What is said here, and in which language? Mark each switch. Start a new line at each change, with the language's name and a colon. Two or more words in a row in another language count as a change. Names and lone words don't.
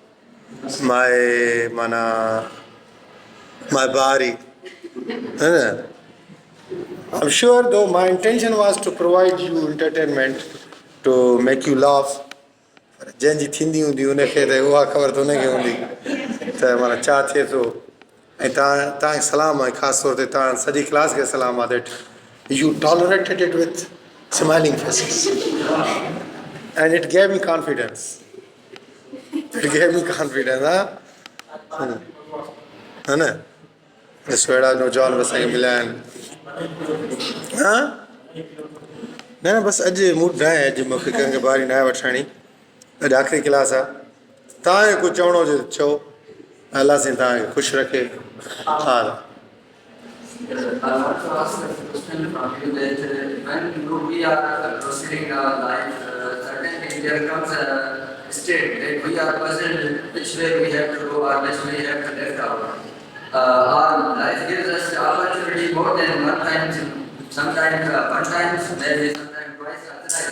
Sindhi: माई माना माई बारी है न
English: I'm sure though my intention was to provide you entertainment, to make you laugh.
Sindhi: जंहिंजी थींदी हूंदी उनखे त उहा ख़बर त उनखे हूंदी त माना छा थिए थो ऐं तव्हांखे सलाम आहे ख़ासि तौर ते तव्हां सॼी क्लास खे सलाम आहे
English: that you tolerated it with smiling faces and it gave me confidence
Sindhi: है न ॾिसो अहिड़ा नौजवान बि असांखे मिलिया आहिनि हा न न बसि अॼु मूड न आहे अॼु मूंखे कंहिंखे बारी न आहे वठणी अॼु आख़िरी क्लास आहे तव्हांखे कुझु चवणो हुजे त चओ अलाह साईं तव्हांखे ख़ुशि रखे हा
English: state that we are puzzled which way we have to go or which way we have to lift our life gives us the opportunity more than one time, sometimes one time, maybe sometimes twice or thrice.